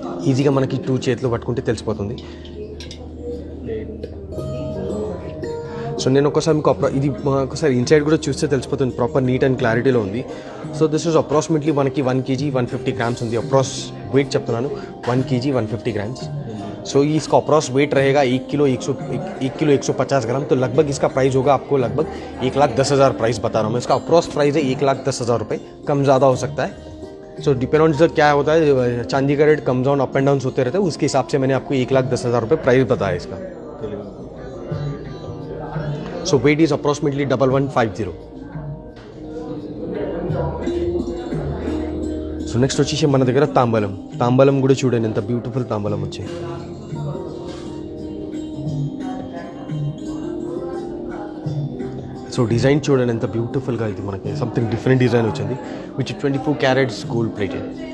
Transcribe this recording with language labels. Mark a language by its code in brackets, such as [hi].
[te] ఈజీగా మనకి 2 చేతిలో పట్టుకుంటే తెలిసిపోతుంది. సో నేను ఒకసారి మీకు ఇది ఒకసారి ఇన్సైడ్ కూడా చూస్తే తెలిసిపోతుంది, [en] proper neat and క్లారిటీలో [te] ఉంది. [en] so this is approximately [te] మనకి 1 kg 150 grams ఉంది. అప్రాక్స్ వెయిట్ చెప్తున్నాను, 1 kg 150 grams. [hi] सो इसका अप्रॉक्स वेट रहेगा 1 किलो 150 ग्राम. तो लगभग इसका प्राइस होगा आपको लगभग 1,10,000 प्राइस बता रहा हूँ मैं. इसका अप्रॉक्स प्राइस है 1,10,000 रुपये. कम ज़्यादा हो सकता है. सो [en] depend on [hi] सर क्या होता है, चांदी का rate come down up and down होते रहते हैं. उसके हिसाब से मैंने आपको 1,10,000 रुपये प्राइस बताया इसका. [en] So weight is approximately 1150. [te] So next వచ్చేసి మన దగ్గర తాంబలం కూడా చూడండి, ఎంత బ్యూటిఫుల్ తాంబలం వచ్చాయి. సో డిజైన్ చూడండి ఎంత బ్యూటిఫుల్గా, ఇది మనకి సంథింగ్ డిఫరెంట్ డిజైన్ వచ్చింది [en] Which 24 carats gold plated.